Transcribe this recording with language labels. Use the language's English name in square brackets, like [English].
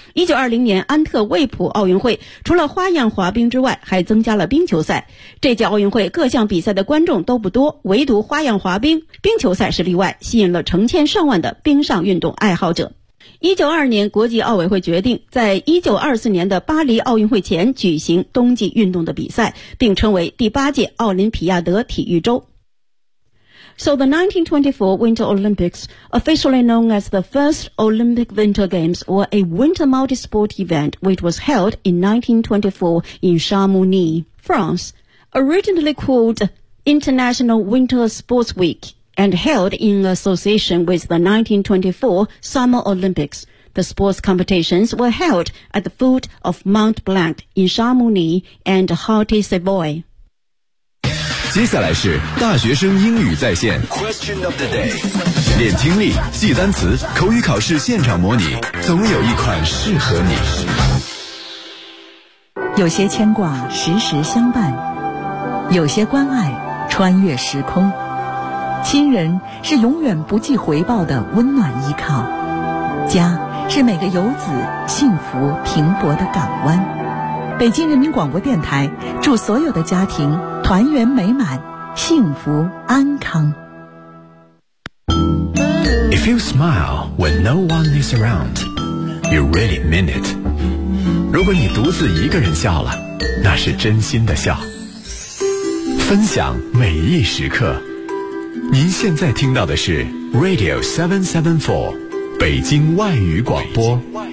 [Chinese] 1920年安特卫普奥运会除了花样滑冰之外还增加了冰球赛，这届奥运会各项比赛的观众都不多，唯独花样滑冰冰球赛是例外，吸引了成千上万的冰上运动爱好者。 1922年国际奥委会决定在1924年的巴黎奥运会前举行冬季运动的比赛，并称为第八届奥林匹亚德体育周。 [English] So the 1924 Winter Olympics, officially known as the first Olympic Winter Games or a winter multi-sport event, which was held in 1924 in Chamonix, France, originally called International Winter Sports Week,and held in association with the 1924 Summer Olympics. The sports competitions were held at the foot of Mont Blanc in Chamonix and Haute-Savoie. [Chinese] 接下来是大学生英语在线 [English] Question of the day. [Chinese] 练听力，记单词，口语考试现场模拟，总有一款适合你。有些牵挂时时相伴，有些关爱穿越时空，亲人是永远不计回报的温暖依靠，家是每个游子幸福停泊的港湾。北京人民广播电台祝所有的家庭团圆美满，幸福安康。 [English] If you smile when no one is around, you really mean it. [Chinese] 如果你独自一个人笑了，那是真心的笑。分享每一时刻，您现在听到的是 Radio 774，北京外语广播。